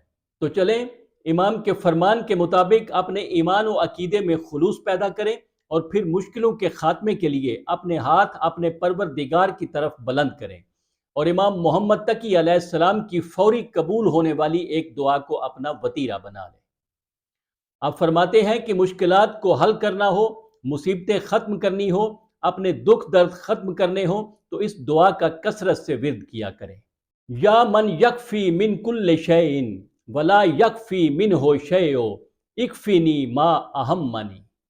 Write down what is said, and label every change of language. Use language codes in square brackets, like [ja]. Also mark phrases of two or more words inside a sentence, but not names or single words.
[ur] تو چلیں امام کے فرمان کے مطابق اپنے ایمان و عقیدے میں خلوص پیدا کریں اور پھر مشکلوں کے خاتمے کے لیے اپنے ہاتھ اپنے پروردگار کی طرف بلند کریں اور امام محمد تقی [ar] علیہ السلام [ur] کی فوری قبول ہونے والی ایک دعا کو اپنا وتیرہ بنا لیں۔ آپ فرماتے ہیں کہ مشکلات کو حل کرنا ہو، مصیبتیں ختم کرنی ہو، اپنے دکھ درد ختم کرنے ہوں تو اس دعا کا کثرت سے ورد کیا کریں: [ar] یا من یکفی من کل شیء ولا یکفی منہ شیء اکفینی ما اہمنی۔